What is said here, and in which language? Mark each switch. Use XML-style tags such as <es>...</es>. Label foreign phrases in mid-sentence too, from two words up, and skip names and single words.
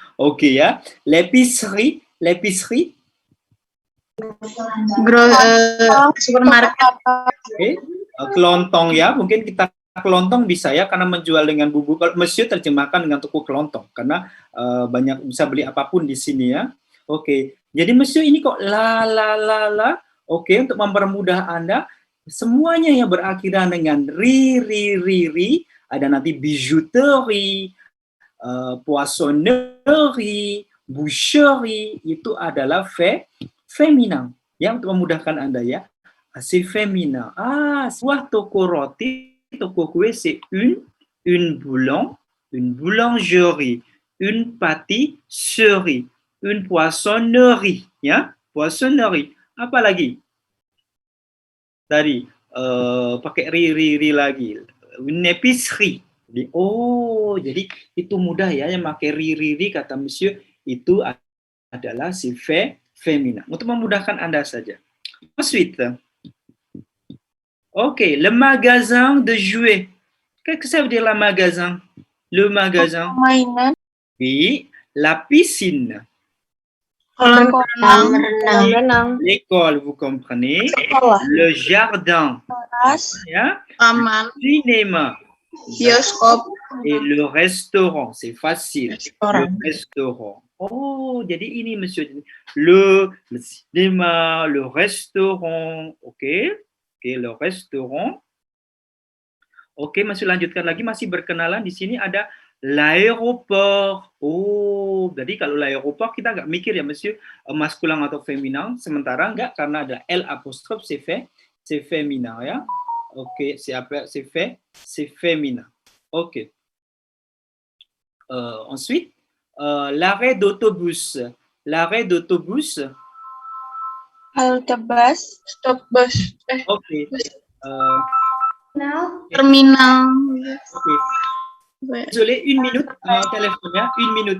<id>Oke ya.</id> <fr>L'épicerie, l'épicerie.</fr> <id>Supermarket. Oke. Kelontong ya, mungkin kita kelontong bisa ya karena menjual dengan bumbu. Kalau Monsieur terjemahkan dengan toko kelontong karena banyak bisa beli apapun di sini ya. Oke. Jadi Monsieur ini kok la. Oke, untuk mempermudah Anda, semuanya yang berakhiran dengan ri, ada nanti</id> <fr>bijouterie, poissonnerie, boucherie,</fr> <id>itu adalah féminin. Ya, untuk memudahkan Anda ya.</id> <fr>C'est féminin.</fr> <id>Sebuah toko roti, toko kue,</id> <fr>c'est une boulangerie, une pâtisserie, une poissonnerie,</fr> <id>ya, poissonnerie. Apa lagi? Tadi pakai ri lagi.</id> <fr>Une épicerie.</fr> <id>Jadi itu mudah ya yang pakai ri kata Monsieur itu adalah si féminin. Untuk memudahkan Anda saja.</id> <fr>Ensuite, ok, le magasin de jouets. Qu'est-ce que ça veut dire le magasin? Le magasin.</fr> <id>Mainan.</id> <fr>Oui, la piscine.</fr> <id>Kolam Renang.</id> <fr>L'école, vous comprenez? Le jardin.</fr> <id>Ya? Taman.</id> <fr>Cinéma.</fr> <id>Bioskop.</id> <fr>Et le restaurant, c'est facile.</fr> <id>Restoran.</id> <fr>Le restaurant.</fr> <id>Oh, jadi ini Monsieur.</id> <fr>Le cinéma, le restaurant. Ok, le restaurant.</fr> <id>Oke, masih lanjutkan lagi, masih berkenalan. Di sini ada l'aéroport. Oh, jadi kalau l'aéroport kita nggak mikir ya, Monsieur, maskulin atau feminin. Sementara nggak, karena ada L apostrophe,</id> <fr>c'est féminin</fr> <id>ya. Oke,</id> <fr>c'est féminin. Oke. Ensuite, l'arrêt d'autobus. L'arrêt d'autobus.</fr> <id>Halte bus. Stop bus. Oke. Terminal. Oke.</id> <fr>Désolé, une minute, téléphone ya, une minute.</fr>